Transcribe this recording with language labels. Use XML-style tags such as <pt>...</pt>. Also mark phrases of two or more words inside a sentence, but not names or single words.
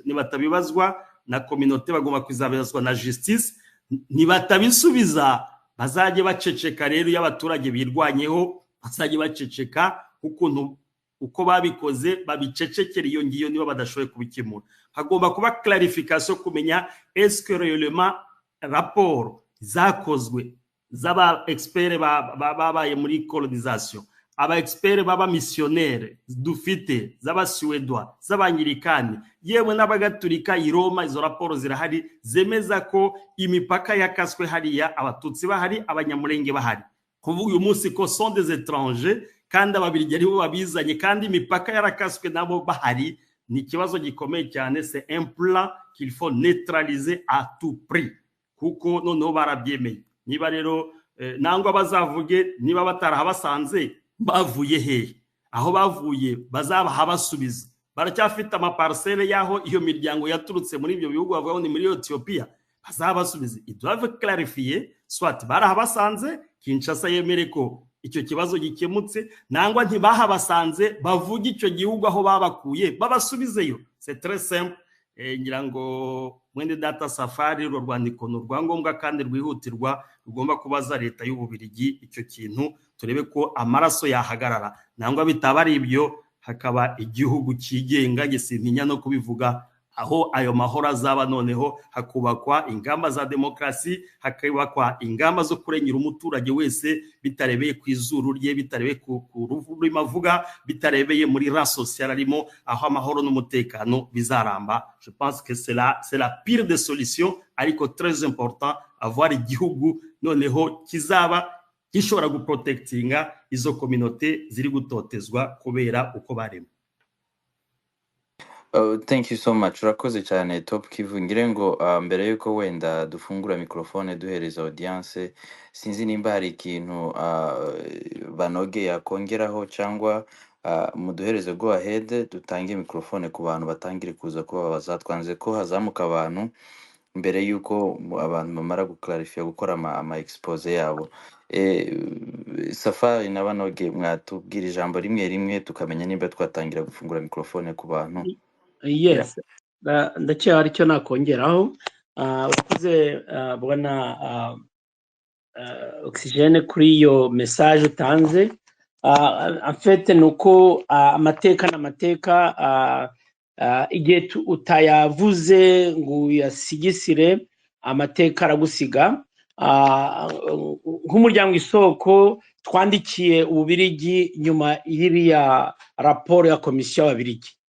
<rw>Nibatabibazwa na communauté, bagomba kwizabazwa na justice. Nibatabisubiza bazaje baceceka rero, y'abaturage birwanyeho bazaje baceceka, ukuntu uko babikoze babicecekera iyo ngiyo niba badashoboye kubikemura. Hagomba kuba clarification kumenya</rw> <fr>est-ce que réellement rapport</fr> <rw>zakozwe z'aba expert babaye muri colonisation, aba expert baba missionnaire dufite z'aba Suédois, z'abanyirikani, yewe n'abagatulika i Roma, izo raporo zirahari zemeza ko imipaka yakaswe hariya, abatutsi bahari, abanyamurenge bahari. Kuvuga uyu munsi ko</rw> <fr>sont des étrangers</fr> <rw>kandi ababirigi ari bo babizanye kandi imipaka yarakaswe nabo bahari, ni ikibazo gikomeye cyane.</rw> <fr>C'est un plan qu'il faut neutraliser à tout prix,</fr> <rw>kuko noneho barabyemeye. Niba rero nangwa bazavuge niba batarahabasanze bavuye hehe, aho bavuye bazabaha basubiza. Baracyafite amaparcelle yaho iyo miryango yaturutse muri ibyo bihugu bavuga ni muri Ethiopia, bazabasubiza.</rw> <fr>Ils doivent clarifier, soit</fr> <rw>barahabasanze Kinshasa yemere ko icyo kibazo gikemutse, nangwa ntibahabasanze bavuga icyo gihugu aho babakuye babasubizeyo.</rw> <fr>C'est très simple.</fr> <rw>Ngira ngo mwende data Safari uru rwandiko n'urwangombwa kandi rwihutirwa rugomba kubaza leta y'Ububirigi icyo kintu, turebe ko amaraso yahagarara, nangwa bitaba ari ibyo hakaba igihugu kigenga gisintinya no kubivuga, aho ayo mahoro azaba noneho hakubakwa ingamba za demokrasi, hakubakwa ingamba zo kurengera umuturage wese bitarebeye ku izuru rye, bitarebeye ku ruvu rw'imavuga, bitarebeye muri</rw> <fr>ran social</fr> <rw>arimo, aho amahoro n'umutekano bizaramba.</rw> <fr>Je pense que c'est la pire des solutions,</fr> <rw>ariko</rw> <fr>très important avoir</fr> <rw>igihugu noneho kizaba gishobora guprotectinga izo communauté ziri gutotezwa kubera uko barimo.</rw> <en>Thank you so much.</en> <rw>Urakoze cyane Top Kivu. Ngire ngo mbere yuko wenda dufungura mikrofone duhereza audience, sinzi nimba hari ikintu Banoge yakongeraho cyangwa muduhereze</rw> <en>go ahead</en> <rw>dutange mikrofone ku bantu batangire kuza kuba bazatwanze ko hazamuka abantu mbere yuko abantu bamara guclarify gukora ama expose yabo. Safari na Banoge mwatubwira ijambo rimwe tukamenya nimba twatangira gufungura mikrofone ku bantu. Yes, ndacyari cyo nakongeraho. Ukuze bwana Oxygene kuri iyo message utanze.</rw> <fr>En fait</fr> <rw>nuko amateka n'amateka igihe utayavuze ngo yasigisire amateka aragusiga. Nk'umuryango Isoko twandikiye Ububirigi nyuma y'iriya raporo ya komisiyo y'Ababirigi.</rw>